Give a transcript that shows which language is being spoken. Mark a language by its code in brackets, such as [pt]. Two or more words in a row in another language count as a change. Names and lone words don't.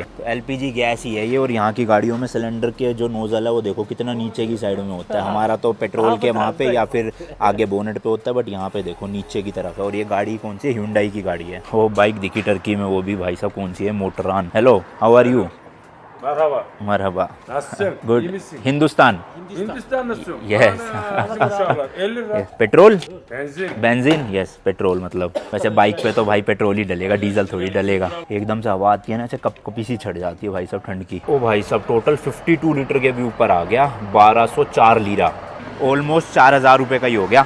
[hi] तो LPG गैस ही है ये। और यहाँ की गाड़ियों में सिलेंडर के जो नोजल है वो देखो कितना नीचे की साइड में होता है, हमारा तो पेट्रोल के वहाँ पे या फिर आगे बोनेट पे होता है, बट यहाँ पे देखो नीचे की तरफ है। और ये गाड़ी कौन सी है, Hyundai की गाड़ी है। वो बाइक दिखी टर्की में, वो भी भाई साहब कौन सी है, मोटरान। [en] हेलो, how are you? [tr] Merhaba. मरहबा। Nasılsın? [en] गुड। [tr] İyi misin? हिंदुस्तान। Hindistan nasıl? [en] Yes. [tr] İnşallah. 50 lira. [hi] पेट्रोल, [tr] Benzin. [hi] बेंजीन, यस पेट्रोल मतलब। वैसे बाइक पे तो भाई पेट्रोल ही डलेगा, डीजल थोड़ी डलेगा। एकदम से हवा आती है ना, ऐसे कपकपी सी छड़ जाती है भाई साहब ठंड की। ओ भाई साहब, टोटल 52 लीटर के भी ऊपर आ गया, 1204 लीरा, ऑलमोस्ट 4,000 रुपये का ही हो गया।